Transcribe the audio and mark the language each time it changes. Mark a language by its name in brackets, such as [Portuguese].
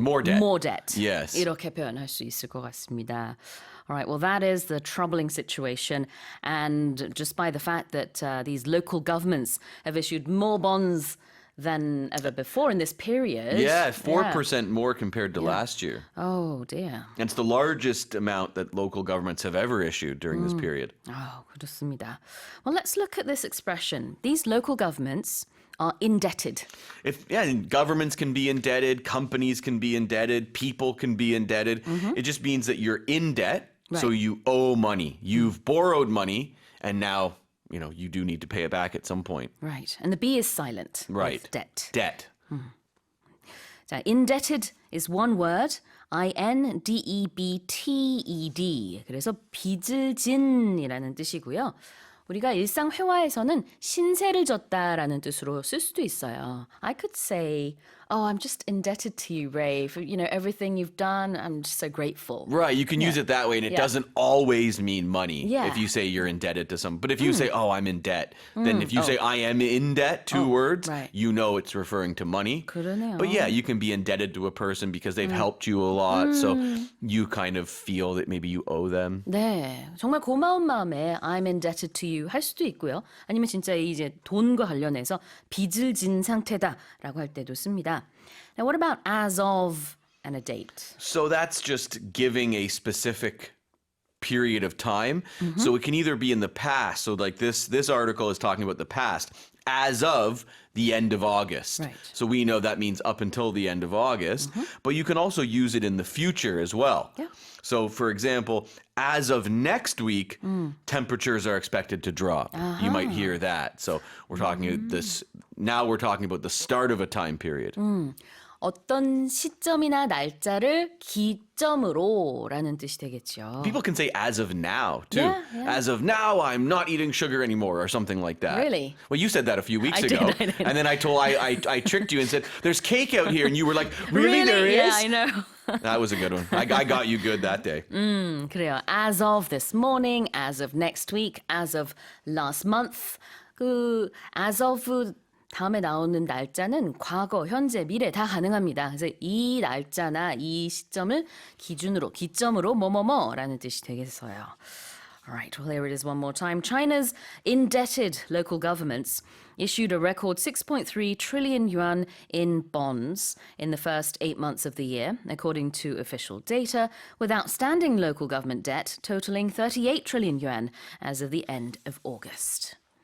[English] More debt. Yes. [Korean] 이렇게 표현할 수 있을 것 같습니다. [English] All right, well, that is the troubling situation. And just by the fact that these local governments have issued more bonds than ever before in this period. Yeah, 4% more compared to last year. Oh, dear. And it's the largest amount that local governments have ever issued during this period. [Korean] Oh, 그렇습니다. [English] Well, let's look at this expression. These local governments are indebted. And governments can be indebted, companies can be indebted, people can be indebted. It just means that you're in debt, so Right. you owe money. You've borrowed money, and now, you do need to pay it back at some point. Right. And the B is silent. Right. With debt. Debt. 자, indebted is one word. indebted. [Korean] 그래서 빚을 진이라는 뜻이고요. 우리가 일상 회화에서는 신세를 졌다라는 뜻으로 쓸 수도 있어요. [English] I could say, "Oh, I'm just indebted to you, Ray, for everything you've done. I'm just so grateful." Right, you can use it that way, and it doesn't always mean money Yeah. if you say you're indebted to someone. But if you say, oh, I'm in debt, then if you say I am in debt, two words, right. you know it's referring to money. [Korean] 그러네요. [English] But yeah, you can be indebted to a person because they've helped you a lot, so you kind of feel that maybe you owe them. [Korean] 네, 정말 고마운 마음에 [English] I'm indebted to you [Korean] 할 수도 있고요. 아니면 진짜 이제 돈과 관련해서 빚을 진 상태다라고 할 때도 씁니다. [English] Now, what about as of and a date? So that's just giving a specific period of time. So it can either be in the past. So like this article is talking about the past as of the end of August. Right. So we know that means up until the end of August, but you can also use it in the future as well. Yeah. So for example, as of next week, temperatures are expected to drop. You might hear that. So we're talking now we're talking about the start of a time period. [Korean] 어떤 시점이나 날짜를 기점으로라는 뜻이 되겠죠. [English] People can say as of now, too. Yeah, yeah. As of now, I'm not eating sugar anymore or something like that. Really? Well, you said that a few weeks I ago. did. And then I tricked you and said, there's cake out here. And you were like, really? There is? Yeah, I know. That was a good one. I got you good that day. [Korean] 그래요. [English] As of this morning, as of next week, as of last month. [Korean] as of 다음에 나오는 날짜는 과거, 현재, 미래 다 가능합니다. 그래서 이 날짜나 이 시점을 기점으로 뭐뭐뭐라는 뜻이 되겠어요. [English] All right, well, here it is one more time. China's indebted local governments issued a record 6.3 trillion yuan in bonds in the first 8 months of the year, according to official data, with outstanding local government debt totaling 38 trillion yuan as of the end of August.